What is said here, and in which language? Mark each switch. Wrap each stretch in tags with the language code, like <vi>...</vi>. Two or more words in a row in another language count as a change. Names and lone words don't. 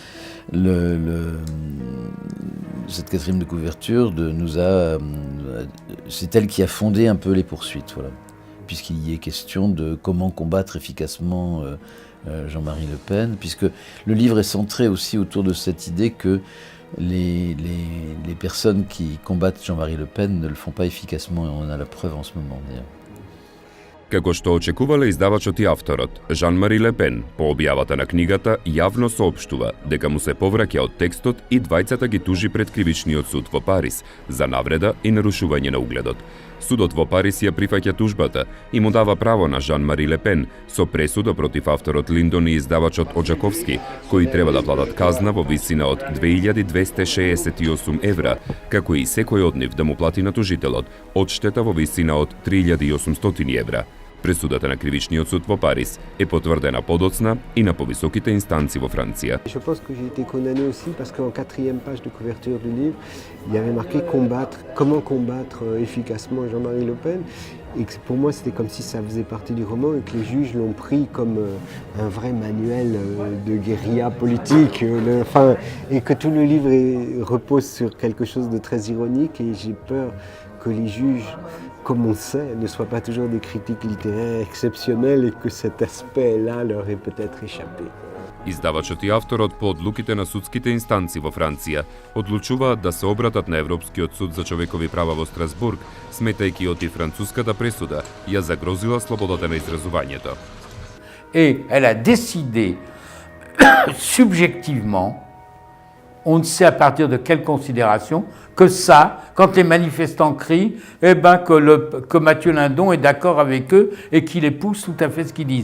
<fr>Cette 4e de couverture c'est elle qui a fondé un peu les poursuites, voilà, puisqu'il y est question de comment combattre efficacement Jean-Marie Le Pen, puisque le livre est centré aussi autour de cette idée que les personnes qui combattent Jean-Marie Le Pen ne le font pas efficacement, et on a la preuve en ce moment d'ailleurs.</fr> <mk>Како што очекувале издавачот и авторот, Жан-Мари Ле Пен по објавата на книгата јавно соопштува дека му се повраќа од текстот и двајцата ги тужи пред кривичниот суд во Париз за навреда и нарушување на угледот. Судот во Париз ја прифаќа тужбата и му дава право на Жан-Мари Ле Пен со пресуда против авторот Линдон и издавачот Оджаковски, кои треба да платат казна во висина од 2268 евра, како и секој од нив да му плати на тужителот одштета во висина од 3800 евра. Пресудата на кривичниот суд во Париз е потврдена подоцна и на повисоките инстанции во Франција.</mk> <fr>Je pense que j'ai été condamné aussi parce qu'en 4e page de couverture du livre, il y avait marqué comment combattre efficacement Jean-Marie Le Pen. Et que pour moi, c'était comme si ça faisait partie du roman et que les juges l'ont pris comme un vrai manuel de guérilla politique. Et que tout le livre repose sur quelque chose de très ironique. Et j'ai peur que les juges, comme on sait, ne soient pas toujours des critiques littéraires exceptionnelles et que cet aspect-là leur ait peut-être échappé.</fr> <mk>Издавачот и авторот по одлуките на судските инстанции во Франција одлучуваат да се обратат на Европскиот суд за човекови права во Страсбург, сметајќи оти француската пресуда ја загрозила слободата на изразувањето.</mk> <fr>Et elle a décidé subjectivement, on ne sait à partir de quelle considération, que ça, quand les manifestants crient, que Mathieu Lindon est d'accord avec eux et qu'il épouse tout à fait ce qu'ils disent.</fr>